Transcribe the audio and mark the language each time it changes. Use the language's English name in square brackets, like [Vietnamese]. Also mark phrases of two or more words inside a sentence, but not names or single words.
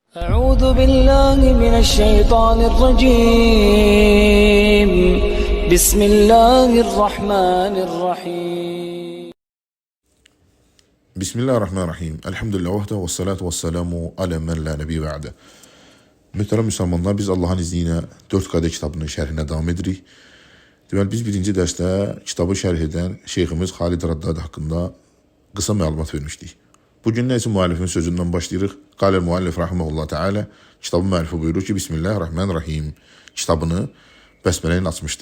[Arabic] أعوذ بالله من الشيطان الرجيم بسم الله الرحمن الرحيم بسم الله الرحمن الرحيم. الحمد لله وحده والصلاة والسلام على من لا نبي بعده. [Azerbaijani] Mühterem Müslümanlar, biz Allah'ın izniyle 4 kitabının şerhine devam edirik. Deməli, biz birinci dərsdə kitabı şərh edən şeyximiz Xalid Raddadi haqqında qısa məlumat vermişdik. Bugün isə müəllifin sözündən başlayırıq. [Arabic] قال المؤلف رحمه الله تعالى, [Azerbaijani] kitabın müəllifi buyurur ki, Bismillahirrahmanirrahim kitabını bəsmələ ilə açmışdı.